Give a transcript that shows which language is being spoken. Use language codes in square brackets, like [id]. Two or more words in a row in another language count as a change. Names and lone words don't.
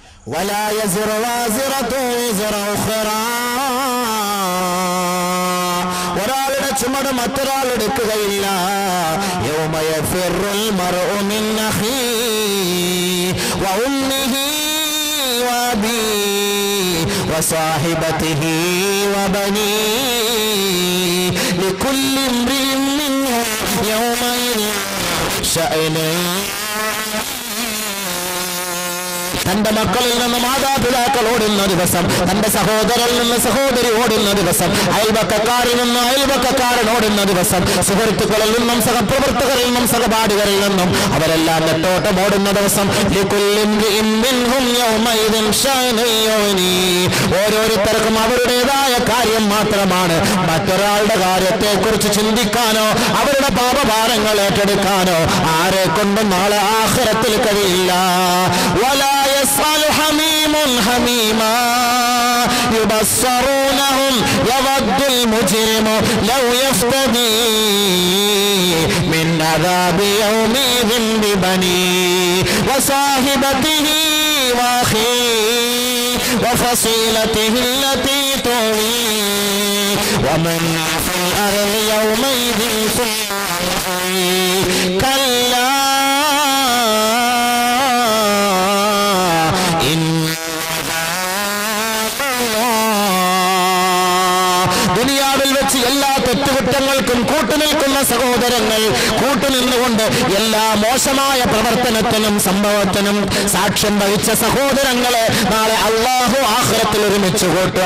[ar] ولا يزر وازرة وزر أخرى [ml] ഒരാളുടെ ചുമട് മറ്റൊരാൾ എടുക്കുകയില്ല. [ar] يوم يفر المرء من أخيه وأمه وأبيه وصاحبته وبنيه لكل امرئ منهم يومئذ شأن. [ml] തന്റെ മക്കളിൽ നിന്ന് മാതാപിതാക്കൾ ഓടുന്ന ദിവസം, തന്റെ സഹോദരനിൽ നിന്ന് സഹോദരി ഓടുന്ന ദിവസം, അയൽവക്കക്കാരിൽ നിന്ന് അയൽവക്കക്കാരൻ ഓടുന്ന ദിവസം, സുഹൃത്തുക്കളിൽ നിന്നും സഹപ്രവർത്തകരിൽ നിന്നും സഹപാഠികളിൽ നിന്നും അവരെല്ലാം നെട്ടോട്ടം ഓടുന്ന ദിവസം, ഓരോരുത്തർക്കും അവരുടേതായ കാര്യം മാത്രമാണ്. മറ്റൊരാളുടെ കാര്യത്തെ കുറിച്ച് ചിന്തിക്കാനോ അവരുടെ പാപഭാരങ്ങൾ ഏറ്റെടുക്കാനോ ആരെ കൊണ്ടും നാളെ ആഖിറത്തിൽ കഴിയില്ല. [ar] يسأل حميم حميما يبصرونهم يود المجرم لو يفتدي من عذاب يومئذ ببنيه وصاحبته وأخيه وفصيلته التي تؤويه ومن في الأرض يومئذ كلا [ml] എല്ലാ തെറ്റുകുറ്റങ്ങൾക്കും കൂട്ടുനിൽക്കുന്ന സഹോദരങ്ങൾ, കൂട്ടുനിന്നുകൊണ്ട് എല്ലാ മോശമായ പ്രവർത്തനത്തിനും സംഭവത്തിനും സാക്ഷ്യം വഹിച്ച സഹോദരങ്ങളെ നാളെ അല്ലാഹു ആഖിറത്തിൽ ഒരുമിച്ച് കൂട്ടും.